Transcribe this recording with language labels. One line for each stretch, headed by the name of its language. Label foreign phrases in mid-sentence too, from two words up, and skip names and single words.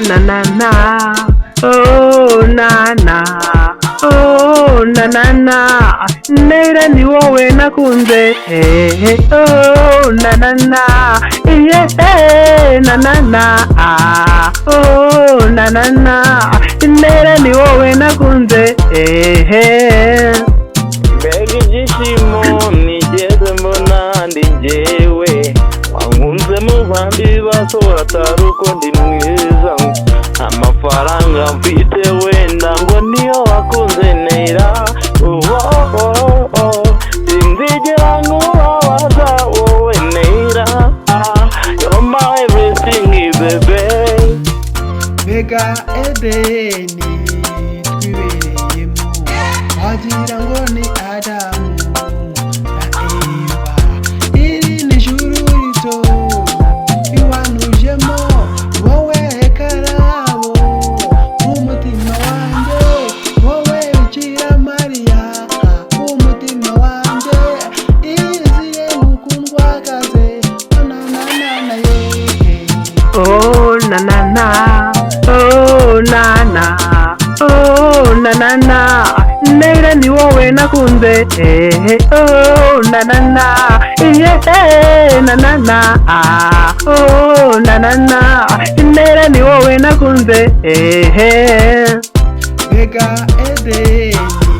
Kinyarwanda: na na, oh na na, oh na na na, Neira ni wowe nakunze, oh na na na, yeah na na na, oh na na na, Neira ni wowe nakunze, mbega ibyishimo nigeze mbona ndi njyewe, wankunze mu bandi basohora atari uko ndi mwiza, amafaranga mfite wenda ngo niyo wakunze Neira, sinzigera nkubabaza wowe Neira,
English: you're my everything baby.
Kinyarwanda: Mbega Edeni twibereyemo, wagira ngo ni Adamu na Eva, iri ni ijuru rito iwanujemo, wowe karabo umutima wanjye, wowe Bikira Mariya umutima wanjye, izire gukundwakaze na ye. oh na na na, oh na na, oh na na na, Neira ni wowe nakunze, oh na na na, yeah na na na, oh na na na, Neira ni wowe nakunze, Mbega Edeni